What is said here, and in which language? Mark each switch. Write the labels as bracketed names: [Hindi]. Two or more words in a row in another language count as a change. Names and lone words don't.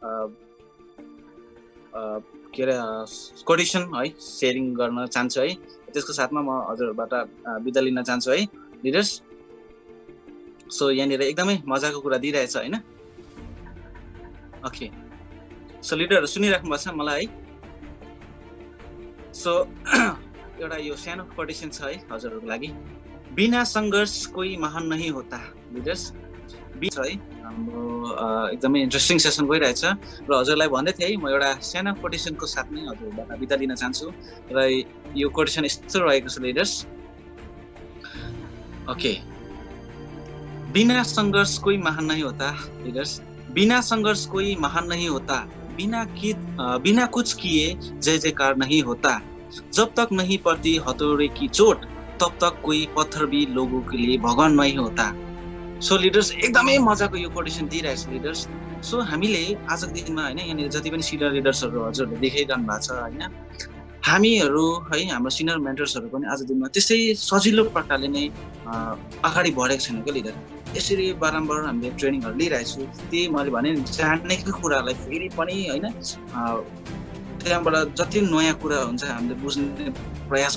[Nepali] के अरे कोटेसन है सेयरिङ गर्न चाहन्छु है त्यसको साथमा म हजुरहरूबाट बिदा लिन चाहन्छु है [English] leaders so [Nepali] यहाँनिर एकदमै मजाको कुरा दिइरहेछ होइन [English] okay so [Nepali] लिडरहरू सुनिराख्नु भएको छ मलाई है सो एउटा यो सानो कोटेसन छ है हजुरहरूको लागि [Hindi] बिना सङ्घर्ष कोही महान नहीं होता [Nepali] लिडर्स छ है हाम्रो एकदमै [English] interesting session [Nepali] गइरहेछ र हजुरलाई भन्दै थिएँ है म एउटा सानो कोटेसनको साथमै हजुरबाट बिदा लिन चाहन्छु र यो कोटेसन यस्तो रहेको छ लिडर्स [Hindi] ओके बिना सङ्घर्ष कोही महान नहीं होता लिडर्स बिना सङ्घर्ष कोही महान नहीं होता बिना कुछ किए जय जयकार नहीं होता जब तक नहीं पड़ती हथौड़े की चोट तब तक कोई पत्थर भी लोगों के लिए भगवान नहीं होता [English] so leaders [Nepali] एकदमै मजाको यो कोटेसन दिइरहेछ लिडर्स सो हामीले आजको दिनमा होइन यहाँनिर जति पनि सिनियर लिडर्सहरू हजुरहरूले देखाइरहनु भएको छ होइन हामीहरू है हाम्रो [English] senior mentorsहरू [Nepali] पनि आज दिनमा त्यसै सजिलो प्रकारले नै अगाडि बढेको छैन क्या लिडर यसरी बारम्बार हामीले ट्रेनिङहरू लिइरहेछु त्यही मैले भने जानेको कुरालाई फेरि पनि होइन त्यहाँबाट जति नयाँ कुरा हुन्छ हामीले बुझ्ने प्रयास